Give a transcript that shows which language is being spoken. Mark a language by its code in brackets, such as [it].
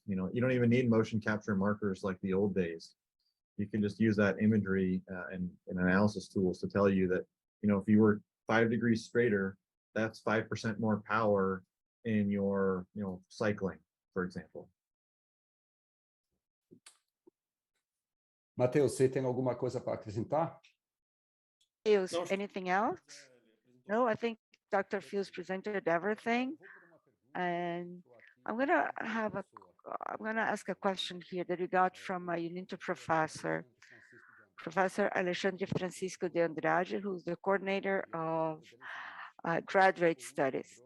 [en] You don't even need motion capture markers like the old days. You can just use that imagery and analysis tools to tell you that, if you were 5 degrees straighter, that's 5% more power in your, cycling, for example. [pt] Mateus, você tem alguma coisa para acrescentar? [en] Anything else? No, I think Dr. Fields presented everything. And I'm gonna ask a question here that we got from a UniInter professor, Professor Alexandre Francisco de Andrade, who's the coordinator of graduate studies.